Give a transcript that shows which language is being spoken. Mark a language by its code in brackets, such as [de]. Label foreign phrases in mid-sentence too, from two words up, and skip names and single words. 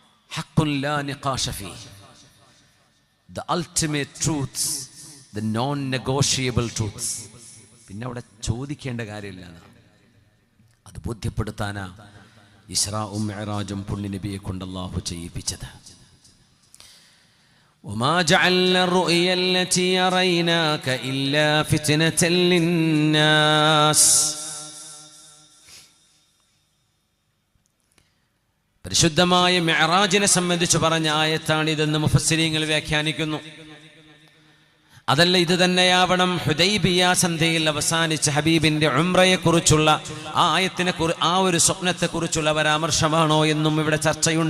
[ar] حقٌّ لا نقاش فيه, [en] the ultimate truths, the non-negotiable truths. [ml] പിന്നെ അവിടെ ചോദിക്കേണ്ട കാര്യമില്ല. അത് ബോധ്യപ്പെടുത്താനാ ഇസ്രാഉം മിഅ്റാജും പുണ്യ നബിയെ കൊണ്ട് അല്ലാഹു ചെയ്യിപ്പിച്ചത്. [ar] وما جعلنا الرؤيا التي أريناك إلا فتنة للناس. [ml] പരിശുദ്ധമായ മിഅ്റാജിനെ സംബന്ധിച്ച് പറഞ്ഞ ആയത്താണിതെന്ന് മുഫസ്സിരീങ്ങൾ വ്യാഖ്യാനിക്കുന്നു. അതല്ല, ഇത് തന്നെയാവണം ഹുദൈബിയ സന്ധിയിൽ അവസാനിച്ച ഹബീബിന്റെ ഉംറയെ കുറിച്ചുള്ള ആ ആയത്തിനെ ആ ഒരു സ്വപ്നത്തെ കുറിച്ചുള്ള പരാമർശമാണോ എന്നും ഇവിടെ ചർച്ചയുണ്ട്.